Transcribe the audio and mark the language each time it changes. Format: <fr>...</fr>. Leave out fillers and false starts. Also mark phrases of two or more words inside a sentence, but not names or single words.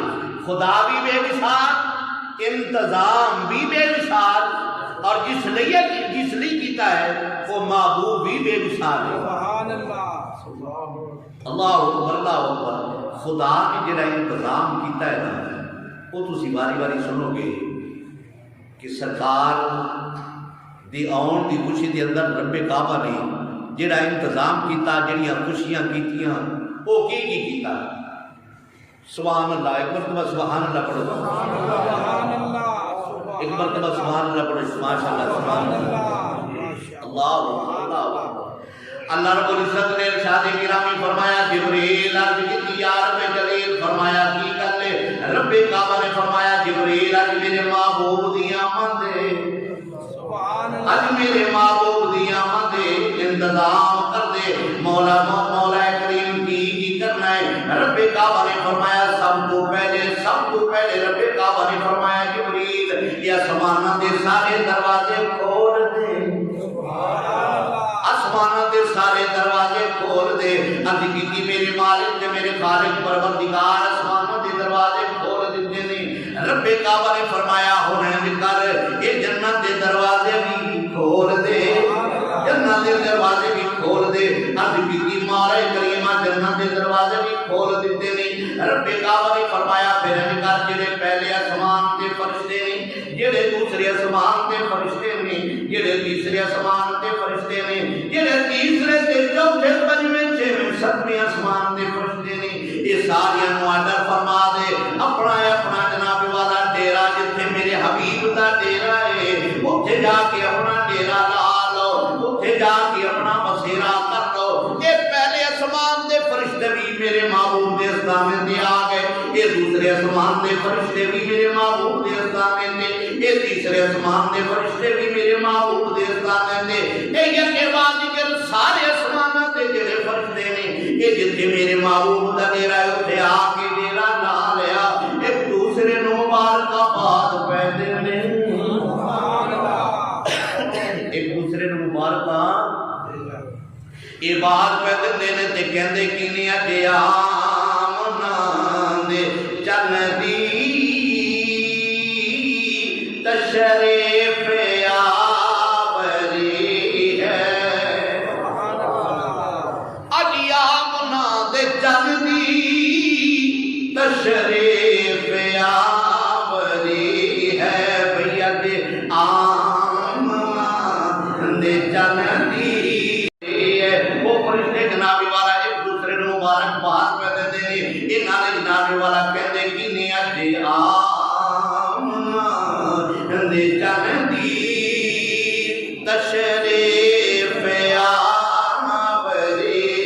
<ur>خدا بھی بے مثال انتظام بھی بے مثال اور جس لیے کیتا ہے وہ محبوب بھی بے مثال ہے.</ur> <ar>سبحان اللہ. اللہ اکبر اللہ اکبر.</ar> <pa>خدا نے جڑا انتظام کیتا ہے نا وہ تسی باری باری سنو گے کہ سرکار دی آن دی خوشی دے اندر رب کعبہ نے جڑا انتظام کیتا جڑیاں خوشیاں کیتیاں وہ کی کیتا.</pa> <ar>سبحان اللہ.</ar> <ur>ایک مرتبہ</ur> <ar>سبحان اللہ</ar> <ur>پڑھو.</ur> <ar>سبحان اللہ.</ar> <ur>ایک مرتبہ</ur> <ar>سبحان اللہ</ar> <ur>پڑھو.</ur> <ar>ماشاء اللہ. سبحان اللہ. اللہ اللہ.</ar> <ur>اللہ رب العزت نے ارشاد گرامی فرمایا جبریل عرض کی</ur> <ar>یا رب جلیل</ar> <ur>فرمایا کی کر لے.</ur> <pa>رب کعبہ نے فرمایا جبریل اج میرے محبوب دی آمد ہے.</pa> <ar>سبحان اللہ.</ar> <pa>اج میرے محبوب دی آمد ہے انتظام کر دے. مولا کریم کی کرنا ہے. رب کعبہ نے فرمایا سب تو پہلے رب کعبہ نے فرمایا جبریل یہ آسماناں دے سارے دروازے کھول دے. آسماناں دے سارے دروازے کھول دے. عرض کی میرے مالک تے میرے خالق پروردگار آسماناں دے دروازے کھول دیتے نے. رب کعبہ نے فرمایا ہونے کر یہ جنت دے دروازے بھی کھول دے. جنت دے دروازے بھی کھول دے. عرض کی مولا کریمہ جنت دے دروازے بھی کھول دیتے نے. رب کعبہ نے فرمایا پھر کر جڑے پہلے آسمان تے فرشتے نے جڑے دوسرے آسمان تے فرشتے نے جڑے تیسرے آسمان تے فرشتے نے جڑے تیسرے تے چوتھے پنجویں چھویں ستویں آسمان تے فرشتے نے یہ سارے نو آرڈر فرما دے اپنا جناب والا ڈیرا جتھے میرے حبیب دا ڈیرا ہے اوتھے جا کے اپنا ڈیرا لا لو. اوتھے جا کے اپنا بسیرا کر لو. یہ پہلے آسمان دے فرشتے بھی میرے محبوب دے استانے تے آ گئے. یہ دوسرے آسمان دے فرشتے بھی میرے محبوب دے استانے تے. یہ تیسرے آسمان دے فرشتے بھی میرے محبوب دے استانے تے. یہ کے بعد جڑے سارے آسماناں تے جڑے فرشتے نے یہ جتھے میرے محبوب دا ڈیرا ہے اوتھے آ کے ڈیرا لا لیا. ایک دوسرے نو مبارکباد پہ دیندے ایک دوسرے نو مبارکباد یہ بات پہ دیندے نے تے کہندے کینی اج آمنا دے چن دی تشریف آوری ہے. اج آمنا دے چن دی تشریف آوری ہے. بھیا دے آمنا دے چن دی وہ فرشتے جناب والا ایک دوسرے نو مبارکباد پہ دیندے نے. انہاں نے جناب والا کہندے کینے اج آمنا دے چن دی تشریف آوری.</pa>